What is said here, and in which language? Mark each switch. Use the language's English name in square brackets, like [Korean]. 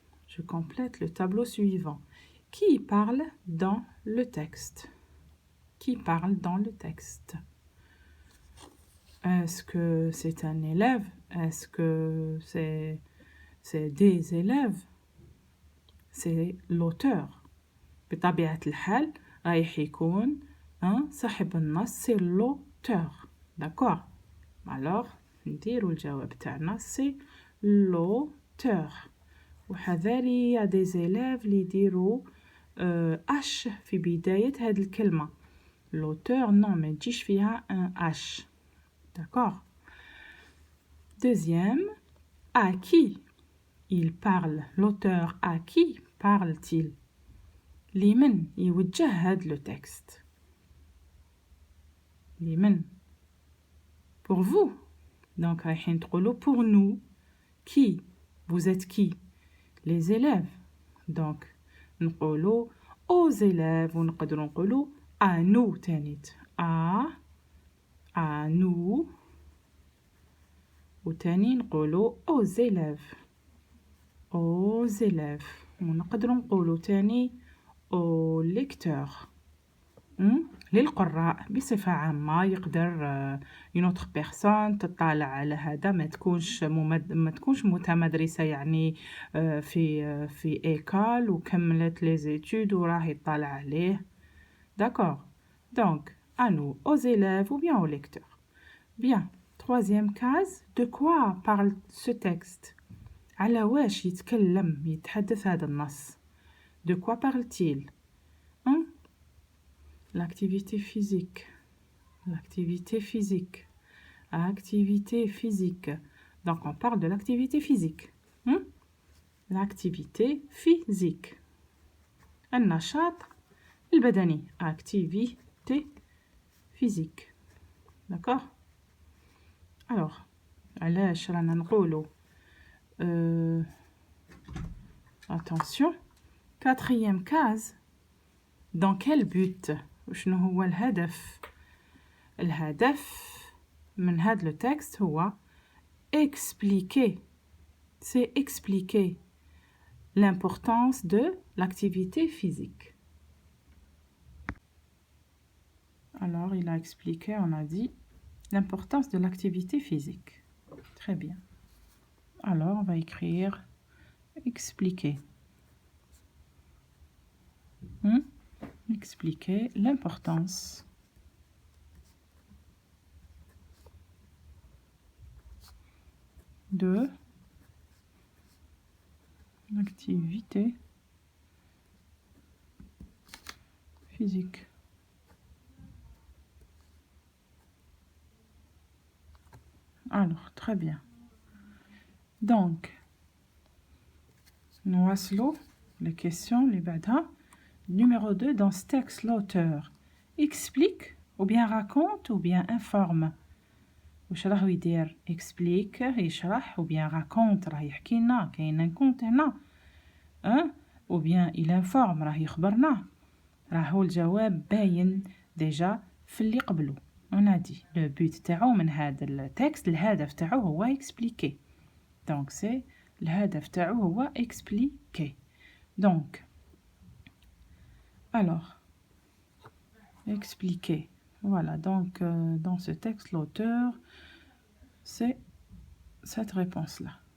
[French] Je complète le tableau suivant. Qui parle dans le texte? Qui parle dans le texte? Est-ce que c'est un élève? Est-ce que c'est des élèves? C'est l'auteur. [Arabic] بطبيعة الحال رايح يكون صاحب النص [French] c'est l'auteur. D'accord? [Arabic] Alors, نديرو الجواب تاعنا [French] c'est l'auteur. [Arabic] وحذاري يا [French] des élèves [Arabic] اللي يديرو اش في بداية هاد الكلمة. [French] l'auteur non [Arabic] ما تجيش فيها [French] un h. D'accord? Deuxième, à qui il parle? L'auteur à qui parle-t-il? [Arabic] لمن يوجه هاد [French] le texte? [Arabic] لمن? [French] Pour vous. Donc [Arabic] رايحين تقولوا [French] pour nous. Qui? Vous êtes qui? Les élèves. Donc [Arabic] نقولوا [French] aux élèves [Arabic] ونقدروا نقولوا [French] à nous [Arabic] تانيت. [French] à nous. [Arabic] وتاني نقولوا [French] aux élèves. aux élèves. [Arabic] ونقدروا نقولوا تاني [French] aux lecteurs. [Arabic] للقراء بصفة عامة يقدر [French] une autre personne [Arabic] تطالع على هذا ما تكونش متمدرسة يعني في école وكملت [French] les études [Arabic] وراه يطالع عليه. [French] D'accord. Donc, à nous, aux élèves ou bien aux lecteurs. Bien. Troisième case, de quoi parle ce texte? [Arabic] على واش يتحدث هذا النص? [French] De quoi parle-t-il? L'activité physique. L'activité physique. Activité physique. Donc, on parle de l'activité physique. L'activité physique. [Arabic] النشاط البدني. [French] Activité physique. D'accord? [Arabic] Alors, علاش رانا نقولوا attention. [French] Quatrième case. Dans quel but? [Arabic] شنو هو الهدف؟ الهدف من هذا [French] le texte [Arabic] هو expliquer. [French] C'est expliquer l'importance de l'activité physique. Alors, il a expliqué, on a dit, l'importance de l'activité physique. Très bien. Alors, on va écrire expliquer. Expliquer l'importance de l'activité physique. Alors, très bien. Donc, nous voici les questions, les [Arabic] بعدها. [French] Numéro 2, dans ce texte, l'auteur explique, ou bien raconte, ou bien informe. [Arabic] واش راهو يدير explique يشرح [French] ou bien raconte [Arabic] راه يحكي لنا كاين كونت هنا [French] ou bien il informe [Arabic] راه يخبرنا. راهو الجواب باين ديجا في اللي قبله. [French] on a dit le but [Arabic] تاعو من هذا التكست الهدف تاعو هو expliquer. [French] donc c'est [Arabic] الهدف تاعو هو expliquer. [French] donc alors expliquer. Voilà, donc dans ce texte, l'auteur, c'est cette réponse-là.